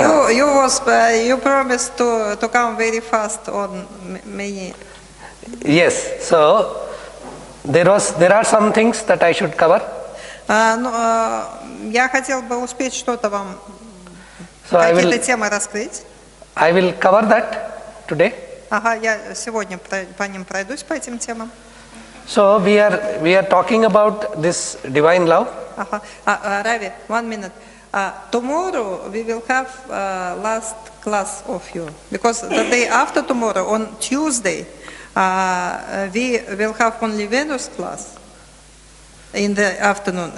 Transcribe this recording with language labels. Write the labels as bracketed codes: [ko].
[en] You promised to come very fast on many. Yes. So there are some things that I should cover. [ru] Я хотел бы успеть что-то вам, какие-то темы раскрыть. [en] I will cover that today. [ru] Ага, я сегодня по ним пройдусь, по этим темам. [en] So we are talking about this divine love. Ага. Ravi, 1 minute. Tomorrow we will have last class of you, because the day after tomorrow, on Tuesday, we will have only Venus class in the afternoon.